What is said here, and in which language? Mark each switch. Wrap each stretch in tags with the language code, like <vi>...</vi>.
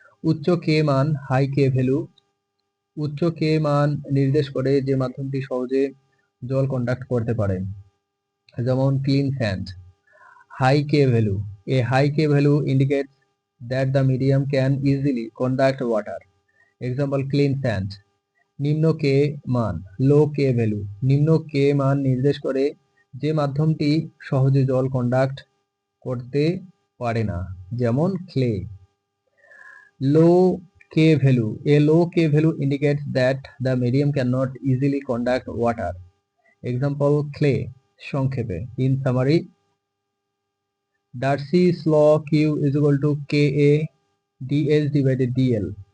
<bn>উচ্চ K মান,</bn> <en>High K value.</en> <bn>উচ্চ K মান নির্দেশ করে যে মাধ্যমটি সহজে জল কন্ডাক্ট করতে পারে, যেমন clean sand.</bn> <en>High K value. A high K value indicates that the medium can easily conduct water. Example clean sand.</en> <bn>নিম্ন K মান,</bn> <en>low K value.</en> <bn>নিম্ন K মান নির্দেশ করে যে মাধ্যমটি সহজে জল কন্ডাক্ট করতে পারে না, যেমন clay.</bn> <en>Low K value. A low K value indicates that the medium cannot easily conduct water. Example clay. সংক্ষেপে, in summary, Darcy's law Q is equal to Ka dH divided dl.</en>